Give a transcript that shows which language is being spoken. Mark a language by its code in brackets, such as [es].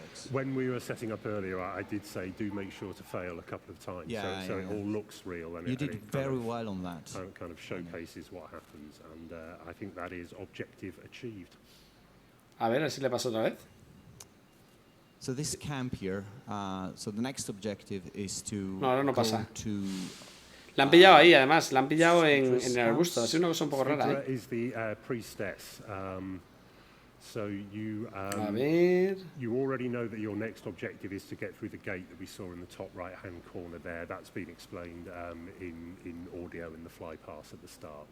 [en] When we were setting up earlier, I did say do make sure to fail a couple of times, so it all looks real. And you did very well on that. Kind of showcases what happens, and I think that is objective achieved. [es] A ver si le pasa otra vez. [en] So this camp here, so the next objective is to [es] no pasa. La han pillado ahí, además, la han pillado en el arbusto. Es una cosa un poco rara, [en] is the priestess. So you already know that your next objective is to get through the gate that we saw in the top right-hand corner there. That's been explained in audio in the fly pass at the start.